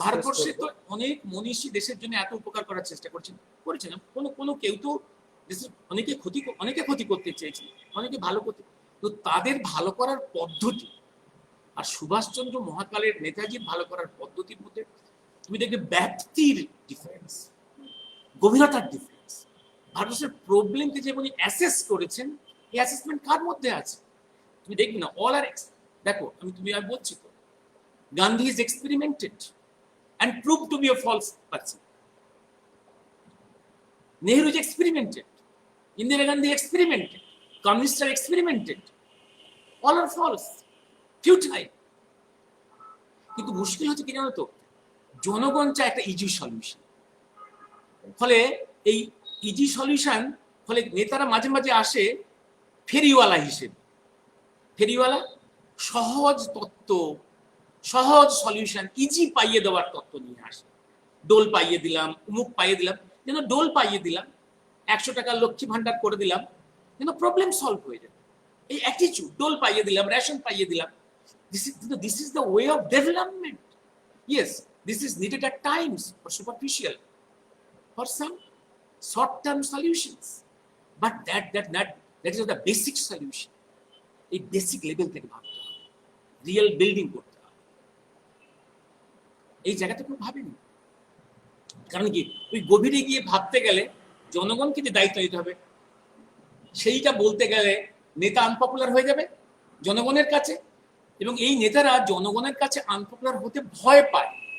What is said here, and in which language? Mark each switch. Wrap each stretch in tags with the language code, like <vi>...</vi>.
<bn>ভারতবর্ষে তো অনেক মনীষী দেশের জন্য এত উপকার করার চেষ্টা করেছেন, কোনো কেউ তো দেশের অনেকে ক্ষতি করতে চেয়েছে, অনেকে ভালো করতে, তো তাদের ভালো করার পদ্ধতি আর সুভাষচন্দ্র মহাকালের নেতাজির ভালো করার পদ্ধতির মধ্যে তুমি দেখবে ব্যাপ্তির ডিফারেন্স, গভীরতার ডিফারেন্স। ভারতবর্ষের প্রবলেমকে যে উনি অ্যাসেস করেছেন, এই অ্যাসেসমেন্ট কার মধ্যে আছে? তুমি দেখবে না অল আর দেখো, আমি বলছি তো,</bn> <en>Gandhi is experimented and proved to be a false person. Nehru is experimented. Indira Gandhi experimented. Communists are experimented. All are false, futile.</en> <bn>কিন্তু মুশকিল হচ্ছে কি জানো তো, জনগণ চায় একটা ইজি সলিউশন। ফলে এই ইজি সলিউশন, ফলে নেতারা মাঝে মাঝে আসে ফেরিওয়ালা হিসেবে। ফেরিওয়ালা সহজ তত্ত্ব, সহজ সলিউশন, ইজি পাইয়ে দেওয়ার তত্ত্ব নিয়ে আসে। ডোল পাইয়ে দিলাম, উমুক পাইয়ে দিলাম, যেন ডোল পাইয়ে দিলাম, 100 টাকা লক্ষ্মী ভান্ডার করে দিলাম, যেন প্রবলেম সলভ হয়ে যাবে। এই অ্যাটিটিউড, ডোল পাইয়ে দিলাম, রেশন পাইয়ে দিলাম,</bn> <en>this is the way of development. Yes, this is needed at times for superficial, for some short-term solutions, but that is the basic solution.</en> <bn>এই বেসিক লেভেল থেকে ভাবতে হবে, রিয়েল বিল্ডিং করতে হবে। এই জায়গাটা কেউ ভাবেনি। কারণ কি, ওই গভীরে গিয়ে ভাবতে গেলে জনগণকে যে দায়িত্ব নিতে হবে, সেইটা বলতে গেলে নেতা আনপপুলার হয়ে যাবে জনগণের কাছে, এবং এই নেতারা জনগণের কাছে আনপপুলার হতে ভয় পায়।</bn>